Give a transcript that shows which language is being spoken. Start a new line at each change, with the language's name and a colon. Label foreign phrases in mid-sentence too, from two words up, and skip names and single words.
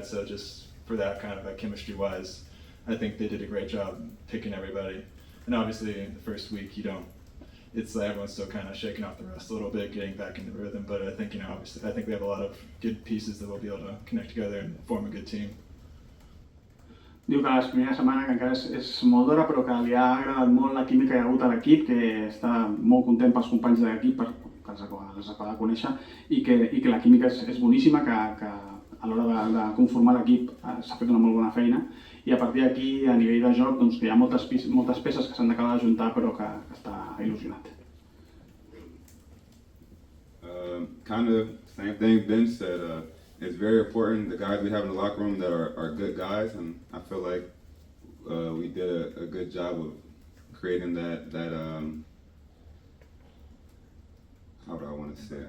English: So just for that kind of, like, chemistry-wise, I think they did a great job picking everybody. And obviously, in the first week, it's like everyone's still kind of shaking off the rust a little bit, getting back into rhythm. But I think, you know, obviously, I think we have a lot of good pieces that we'll be able to connect together and form a good team.
Catalan: Diu que la primera setmana, que encara és molt d'hora, però que li ha agradat molt la química que hi ha hagut a l'equip, que està molt content pels companys de l'equip, que els acaba de conèixer, i que la química és boníssima, que a l'hora de conformar l'equip s'ha fet una molt bona feina, i a partir d'aquí, a nivell de joc, doncs, que hi ha moltes peces que s'han d'acabar d'ajuntar, però que està il·lusionat.
English: Kind of same thing Ben said. It's very important, the guys we have in the locker room that are good guys, and I feel like we did a good job of creating that how do I want to say it?